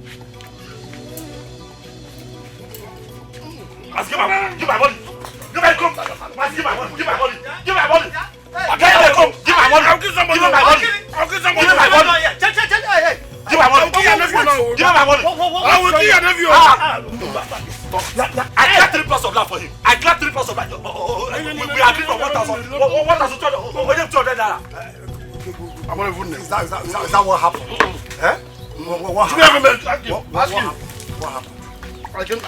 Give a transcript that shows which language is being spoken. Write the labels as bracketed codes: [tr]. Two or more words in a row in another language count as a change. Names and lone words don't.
[en] Give my money. Give my money. Give my money. Give my money. Give my money. Give my money. Give my money. I'll give somebody. Give my money. I'll give somebody. Give my money. Give my money. Give my money. I will give your nephew. I got 3 plots of land for him. I got 3 plots of land. We agreed for 1,200 naira. I'm not even. Is that what happened? What happened?